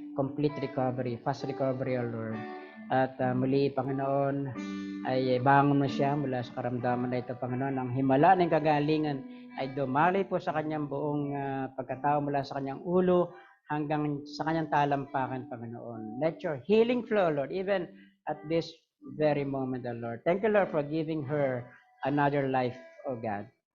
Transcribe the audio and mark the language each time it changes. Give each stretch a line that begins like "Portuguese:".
English: Complete recovery, fast recovery, O Lord.
Filipino: At muli, Panginoon, ay bangon mo siya mula sa karamdaman na ito, Panginoon. Ang himala ng kagalingan ay dumali po sa kanyang buong pagkatao mula sa kanyang ulo hanggang sa kanyang talampakan, Panginoon.
English: Let your healing flow, Lord, even at this very moment, O Lord. Thank you, Lord, for giving her another life, O God.